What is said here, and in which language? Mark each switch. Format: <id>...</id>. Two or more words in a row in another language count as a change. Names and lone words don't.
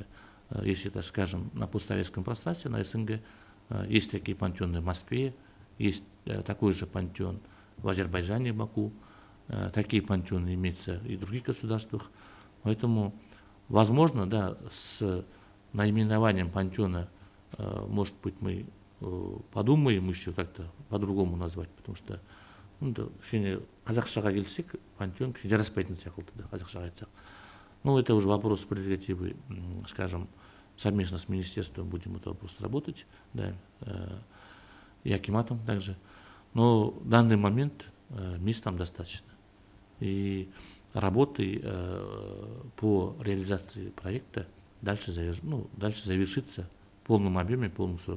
<ru>Если, так скажем, на постсоветском пространстве, на СНГ, есть такие «Пантеоны» в Москве, есть такой же «Пантеон» в Азербайджане, Баку, такие «Пантеоны» имеются и в других государствах. Поэтому, возможно, да, с наименованием «Пантеона», может быть, мы подумаем еще как-то по-другому назвать, потому что</ru> <kk>кішкене қазақшаға келсек, «Пантеон» кішкене жараспайтын сияқты,</kk> <ru>да,</ru> <kk>қазақшаға айтсақ.</kk> <ru>Ну, это уже вопрос прерогативы, скажем, совместно с министерством будем этот вопрос работать, да, и акиматом также. Но в данный момент мест там достаточно. И работы по реализации проекта дальше завершится в полном объеме, в полном сроке.</ru>